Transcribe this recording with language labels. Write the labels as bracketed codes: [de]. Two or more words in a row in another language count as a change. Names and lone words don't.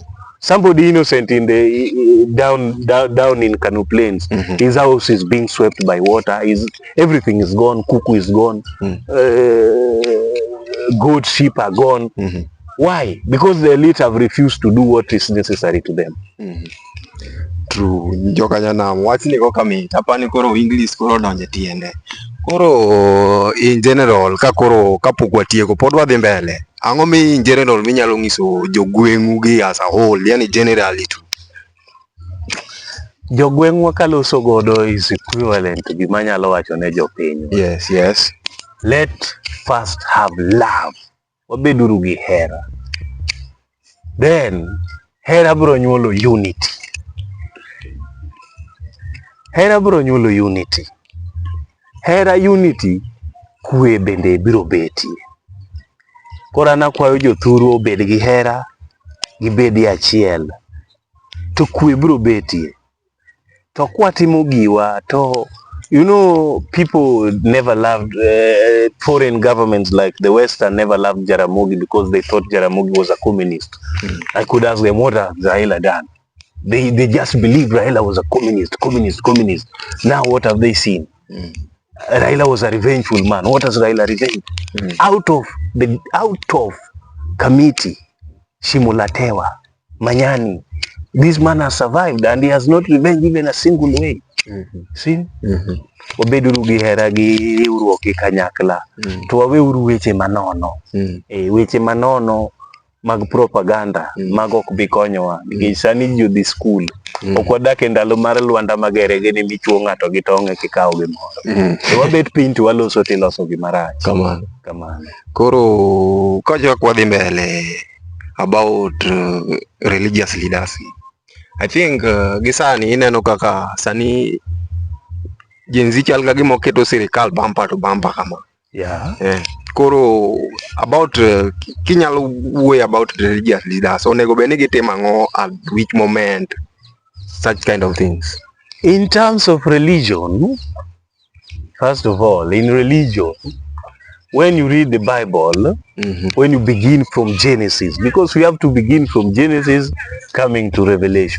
[en] Somebody innocent in the down in Kano Plains, his house is being swept by water. Everything is gone. Kuku is gone. Goat, sheep are gone. Why? Because the elite have refused to do what is necessary to them. True. [luo] Joka nyanam wachni ko kami tapani koro English koro donje tiende. Koro [en] in general [luo] ka koro kapok watieko pod wadhi mbele. Ang'o mi [en] in general [luo] minyalo nyiso jogweng'u gi [en] as a whole, [luo] yani generally tu? Jogweng'wa kaloso godo [en] is equivalent to [luo] gima nyalo wacho ne jopiny. [en] Yes. Let first have love. [luo] Wabeduru gi hera. Then hera biro nyuolo unity. Hera biro nyuolo unity. Hera unity, kwe bende biro betie. Koro an akwayo jothuru obed gi hera, gibedi achiel, to kwe biro betie. To kwatimo giwa, [en] to you know, people never loved foreign governments like the Western never loved Jaramogi because they thought Jaramogi was a communist. I could ask them, what has Raila done? They just believed Raila was a communist. Now what have they seen? Raila was a revengeful man. What has Raila revenged? Out of Kamiti, Shimulatewa, Manyani, this man has survived and he has not revenged even a single way. See? [luo] Obeduru gi hera gi riwruok gi kanyakla. To waweuru weche manono. Weche manono mag propaganda mag ok bi konyowa. Nikech sani ji odhi skul. Ok wadak e ndalo mar Lwanda Magere gini michuo ng'ato gi tong'e kikawo gimoro. To wabet piny to waloso tiloso gimarach. Kamano. Koro kajok wadhi mbele [en] about religious leaders. I think [luo] gisani ineno kaka sani Gen Z chal ga gima oketo sirikal [en] bumper to bumper [luo] kama. Koro about kinyalo way [en] about religious leaders, [luo] onego bed ni gitimo ang'o [en] at which moment, such kind of things. In terms of religion, first of all, in religion, when you read the Bible, when you begin from Genesis, because we have to begin from Genesis coming to Revelation.